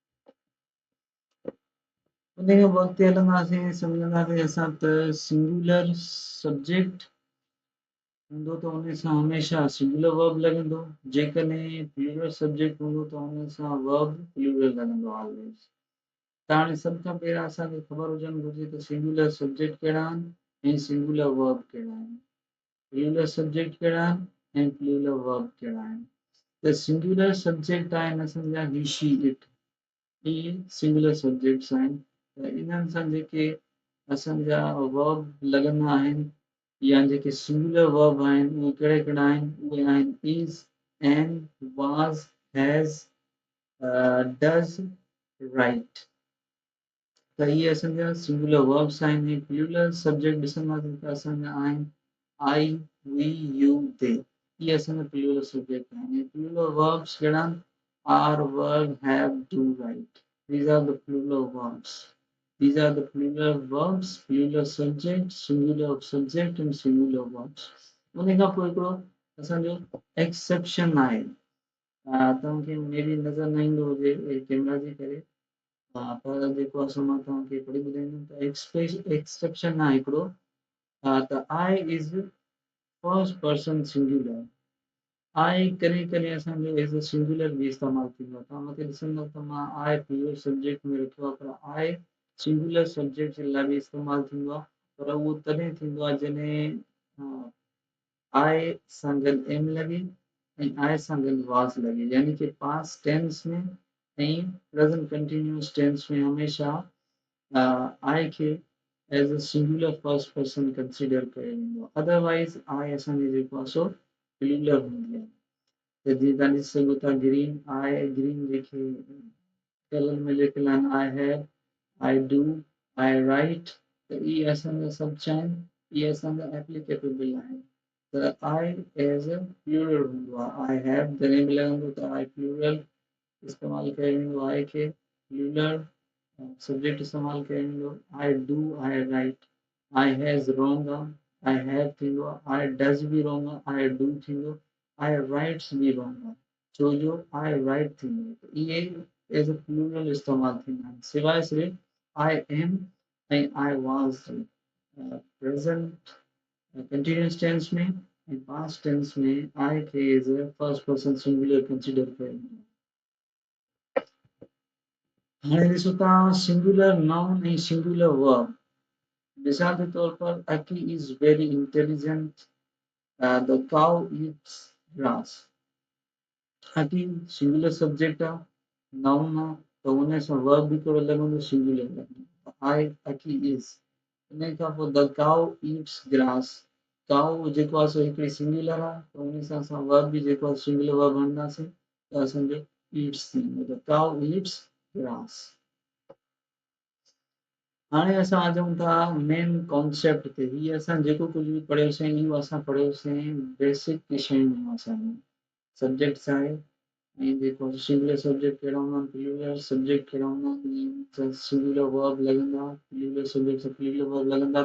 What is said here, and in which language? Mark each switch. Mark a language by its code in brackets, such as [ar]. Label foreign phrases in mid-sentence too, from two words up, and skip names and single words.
[sd] उन खां पोइ अॻिते हलंदासीं सम्झंदासीं असां त [en] singular subject [sd] हूंदो त उन सां हमेशह [en] singular verb [sd] लॻंदो, जेकॾहिं [en] plural subject [sd] हूंदो त उन सां [en] verb plural [sd] लॻंदो ऑलवेज। त हाणे सभ खां पहिरियां असांखे ख़बर हुजणु घुरिजे त [en] singular subject [sd] कहिड़ा आहिनि ऐं [en] singular verb [sd] कहिड़ा आहिनि, [en] plural subject [sd] कहिड़ा आहिनि ऐं [en] plural verb [sd] कहिड़ा आहिनि। त [en] singular subject [sd] आहिनि असांजा [en] he she it, [sd] इहे [en] singular subjects [sd] आहिनि। त इन्हनि सां जेके असांजा वर्ब लॻंदा आहिनि या जेके [en] singular verb [sd] आहिनि उहे कहिड़ा कहिड़ा आहिनि, उहे आहिनि [en] is, am, was, has, does, right. [sd] त इहे असांजा [en] singular verbs [sd] आहिनि। [en] plural subject [sd] ॾिसंदासीं त असांजा आहिनि [en] I, we, you, they, [sd] इहे असांजा [en] plural subject [sd] आहिनि। [en] plural verbs [sd] कहिड़ा आहिनि, [en] are, were, have, do, right, these are the plural verbs. These are the plural verbs, plural subject, singular subject and singular verbs. [sd] उन खां पोइ हिकिड़ो असांजो एक्सेप्शन आहे, तव्हांखे [en] maybe [sd] नज़र न ईंदो हुजे कैमरा जे करे, पर जेको आहे मां तव्हांखे पढ़ी ॿुधाईंदुमि त एक्सेप्शन आहे हिकिड़ो, त [en] I is first person singular. [sd] आई कॾहिं कॾहिं असांजो [en] as a singular [sd] बि इस्तेमालु थींदो आहे। तव्हां मूंखे ॾिसंदव त मां आई [en] plural subject [sd] में रखियो आहे, पर आई [en] singular subject [sd] जे लाइ बि इस्तेमालु थींदो आहे, पर उहो तॾहिं थींदो आहे जॾहिं आई सां गॾु एम लॻे ऐं आई सां गॾु वाज़ लॻे, यानी कि [en] past tense [sd] में ऐं [en] present continuous tense [sd] में हमेशह आई खे [en] as a singular first person consider [sd] कयो वेंदो आहे। अदरवाइज़ आई असांजी जेको आहे सो प्लूरल हूंदी आहे। त जीअं तव्हां ॾिसी सघो था [en] green, I green [sd] जेके कलर में लिखियल आहिनि, [en] I have, I do, I write, [sd] त ई असांजा सभु छा आहिनि, इहे असांजा एप्लीकेबल आहिनि। त [en] I as a plural [sd] हूंदो आहे, [en] I have [sd] जॾहिं बि लॻंदो त [en] I plural [sd] इस्तेमालु कयो वेंदो आहे खे, [en] plural subject [sd] इस्तेमालु कयो वेंदो। [en] I do, I write, I has wrong [sd] आहे, [en] I have [sd] थींदो आहे, [en] I does bi wrong [sd] आहे, [en] I do [sd] थींदो, [en] I writes bi wrong [sd] आहे, छो जो [en] I write [sd] थींदो। इहे [en] as a plural [sd] इस्तेमालु थींदा आहिनि, सिवाय सिर्फ़ु [en] I am [sd] ऐं [en] I was present continuous tense [sd] में ऐं [en] past tense [sd] में आई खे [en] as a first person singular consider [sd] कयो वेंदो आहे। हाणे ॾिसो तव्हां [en] singular noun [sd] ऐं [en] singular verb. [sd] मिसाल के तौर पर [en] Aki is very intelligent, the cow eats grass. [sd] अकी [en] singular subject [sd] आहे, नाउन आहे, त उन सां वर्ब बि कहिड़ो लॻंदो, सिंगुलर लॻंदो। [en] I Aki is, [sd] इन खां पोइ [en] the cow eats grass, [sd] काउ जेको आहे सो हिकिड़ी सिंगुलर आहे, त उन सां असां वर्ब बि जेको आहे [en] singular verb [sd] हणंदासीं, त असांजो ईट्स थींदो, [en] the cow eats grass. [sd] हाणे असां अचूं था [en] main concept [sd] ते। हीअ असां जेको कुझु बि पढ़ियोसीं इहो असां पढ़ियोसीं बेसिक शयूं असांजूं। सब्जेक्ट छा आहे ऐं जेको [en] singular subject [sd] कहिड़ा हूंदा आहिनि, [en] plural subject [sd] कहिड़ा हूंदा आहिनि, [en] singular verb [sd] लॻंदा, [en] plural subject [sd] सां [en] plural verb [sd] लॻंदा।